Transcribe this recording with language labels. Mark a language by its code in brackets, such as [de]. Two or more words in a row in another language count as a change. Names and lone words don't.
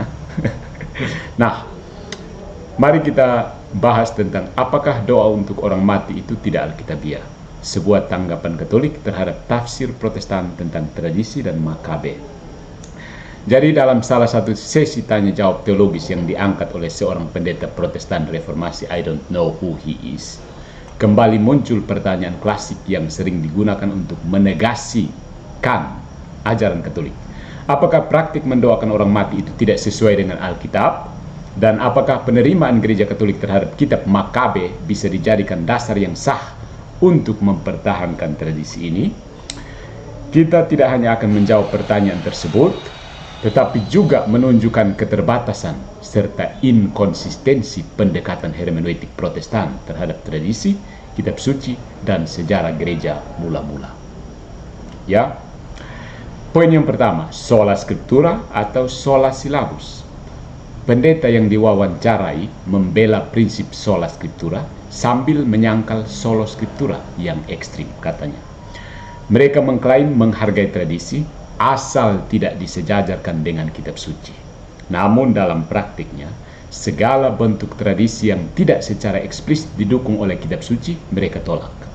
[id] Nah, mari kita bahas tentang apakah doa untuk orang mati itu tidak alkitabiah, sebuah tanggapan Katolik terhadap tafsir Protestan tentang tradisi dan Makabe. Jadi dalam salah satu sesi tanya jawab teologis yang diangkat oleh seorang pendeta Protestan reformasi, [en] I don't know who he is, [id] kembali muncul pertanyaan klasik yang sering digunakan untuk menegasikan ajaran Katolik. Apakah praktik mendoakan orang mati itu tidak sesuai dengan Alkitab? Dan apakah penerimaan gereja Katolik terhadap kitab Makabe bisa dijadikan dasar yang sah untuk mempertahankan tradisi ini? Kita tidak hanya akan menjawab pertanyaan tersebut, tetapi juga menunjukkan keterbatasan serta inkonsistensi pendekatan hermeneutik Protestan terhadap tradisi, kitab suci, dan sejarah gereja mula-mula. Ya, poin yang pertama, [la] sola scriptura atau sola syllabus. [id] Pendeta yang diwawancarai membela prinsip [la] sola scriptura [id] sambil menyangkal [la] solo scriptura [id] yang ekstrim katanya. Mereka mengklaim menghargai tradisi asal tidak disejajarkan dengan kitab suci. Namun dalam praktiknya, segala bentuk tradisi yang tidak secara eksplisit didukung oleh kitab suci, mereka tolak.